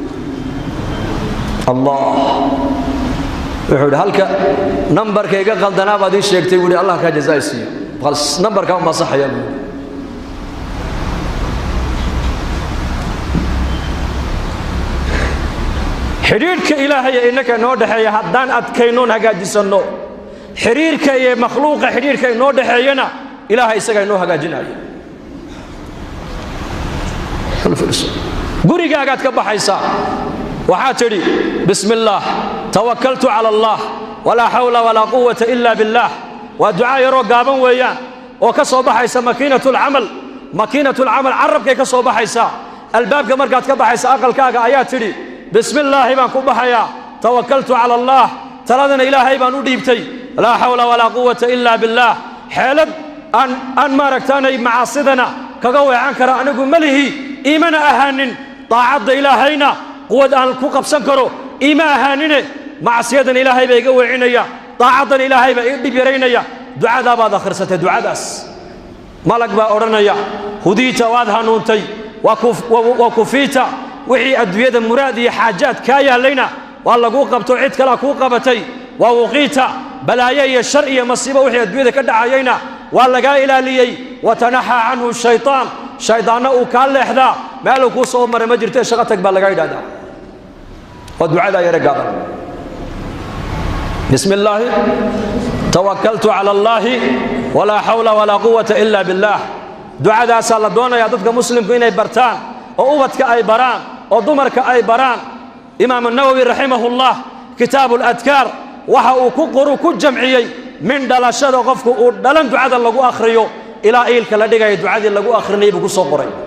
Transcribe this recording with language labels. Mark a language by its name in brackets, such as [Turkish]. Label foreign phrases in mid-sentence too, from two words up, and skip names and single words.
[Somali] Allah wuxuu halka numberkayga qaldanaa baad ii sheegtay wali Allah ka jazaaysiyo qal numberka ma saxaya xiriirka ilaahay inaka noo dhaxeeya haddaan adkaynoon hagaajisano xiriirka iyo makhluuqa xiriirka inoo dhaxeeyana ilaahay isaga inoo hagaajinayo gurigaagaad ka baxaysaa waxaa tidhi [Arabic] بسم الله توكلت على الله ولا حول ولا قوة إلا بالله [Somali] waa ducaa yaroo gaaban weeyaan oo ka soo baxaysa makiinatul camal carabkay ka soo baxaysaa albaabka markaad ka baxaysa aqalkaaga ayaa tidhi bismillaahi baan ku baxayaa [Arabic] توكلت على الله [Somali] taladana ilaahay baan u dhiibtay [Arabic] لا حول ولا قوة إلا بالله [Somali] xeelad aan maaragtaanay macaasidana kaga weecan kara anigu malihi iimana ahaanin daacadda ilaahayna quwad aan ku qabsan karo iima ahaanine macsiyadan ilaahay baa iga weecinaya daacaddan ilaahay baa ii dhib yaraynaya ducadaa baad akhrisatay ducadaas malag baa odhanaya hudiita waad hanuuntay waa kufiita wixii adduunyada muraad iyo xaajaad kaa yaalayna waa lagu qabto cid kale ku qabatay waa wuqiita balaayo iyo shar iyo masiibo wixii adduunyada ka dhacayayna waa laga ilaaliyay [Arabic] وتنحى عنه [Somali] shaytaanna uu ka leexdaa meel ku soo maray ma jirto shaqo tag baa laga yiraahdaa waa ducada yar gaaban [Arabic] بسم الله توكلت على الله ولا حول ولا قوة إلا بالله [Somali] ducadaas la doonaya dadka muslimku inay bartaan oo ubadka ay baraan oo dumarka ay baraan imaam an-nawawi rahimahullah kitab al-adkar waxa uu ku qoru ku jamciyay min dhalashada qofku uu dhalan ducada lagu akhriyo ila eelka la dhigay ducadii lagu akhrinay buu soo qoray